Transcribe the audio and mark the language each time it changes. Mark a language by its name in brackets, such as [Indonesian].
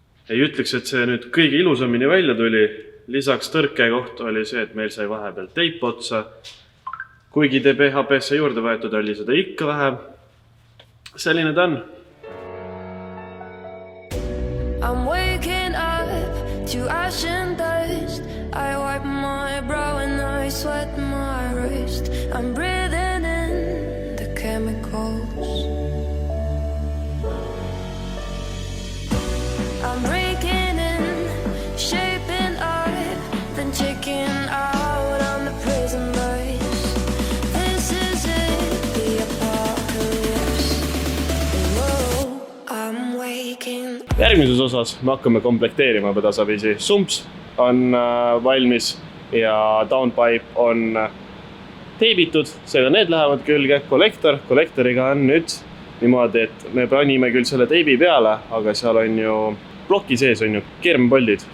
[Estonian] Ei ütleks, et see nüüd kõige ilusamini välja tuli. Lisaks tõrke koht oli see, et meil sai vahepeal teip otsa. Kuigi DBHP-sse juurde võetud oli seda ikka vähe. Selline ta on. [English] I'm waking up to ash and dust. I wipe my brow and I sweat my wrist. I'm breathing in the chemicals. I'm breaking in, shaping up, then checking out on the prison bus. This is it, the apocalypse. Whoa, I'm waking up. [Estonian] Järgmises osas me hakkame komplekteerima tasapisi. Sumps on valmis ja downpipe on teibitud, seega need lähevad külge. Kollektoriga on nüüd niimoodi, et me panime küll selle teibi peale, aga seal on ju ploki sees on ju keermepoldid.